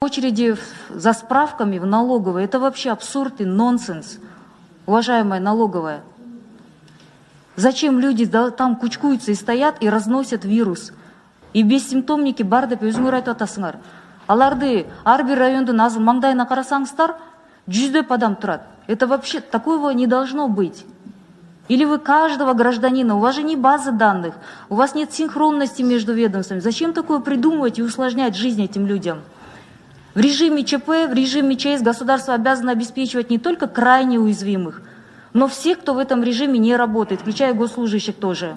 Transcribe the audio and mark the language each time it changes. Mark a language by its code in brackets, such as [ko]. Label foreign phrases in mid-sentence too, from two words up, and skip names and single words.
[ru] очереди за справками в налоговой. Это вообще абсурд и нонсенс, уважаемая налоговая. Зачем люди там кучкуются и стоят и разносят вирус? И бессимптомники [ky] бар деп өзүңөр айтып атасыңар. Аларды ар бир райондун маңдайына карасаңыздар, 100 адам турат. [ru] Это вообще такого не должно быть. Или вы каждого гражданина, у вас же не базы данных, у вас нет синхронности между ведомствами. Зачем такое придумывать и усложнять жизнь этим людям? В режиме ЧП, в режиме ЧС государство обязано обеспечивать не только крайне уязвимых, но всех, кто в этом режиме не работает, включая госслужащих тоже.